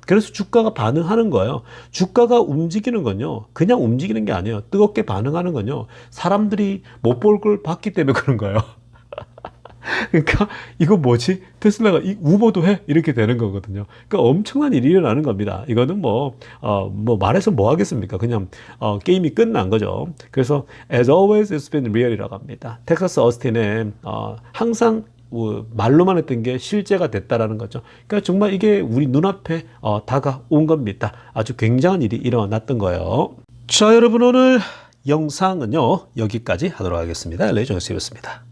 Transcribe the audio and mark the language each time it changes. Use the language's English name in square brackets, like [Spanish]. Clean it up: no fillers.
[Korean] 그래서 주가가 반응하는 거예요. 주가가 움직이는 건요, 그냥 움직이는 게 아니에요. 뜨겁게 반응하는 건요, 사람들이 못 볼 걸 봤기 때문에 그런 거예요. 그러니까 이거 뭐지? 테슬라가 이 우버도 해? 이렇게 되는 거거든요. 그러니까 엄청난 일이 일어나는 겁니다. 이거는 뭐 말해서 뭐 하겠습니까? 그냥 게임이 끝난 거죠. 그래서 [English] as always it's been real [Korean] 이라고 합니다. 텍사스 어스틴에 항상 말로만 했던 게 실제가 됐다라는 거죠. 그러니까 정말 이게 우리 눈앞에 다가온 겁니다. 아주 굉장한 일이 일어났던 거예요. 자, 여러분 오늘 영상은요 여기까지 하도록 하겠습니다. LA 정수였습니다.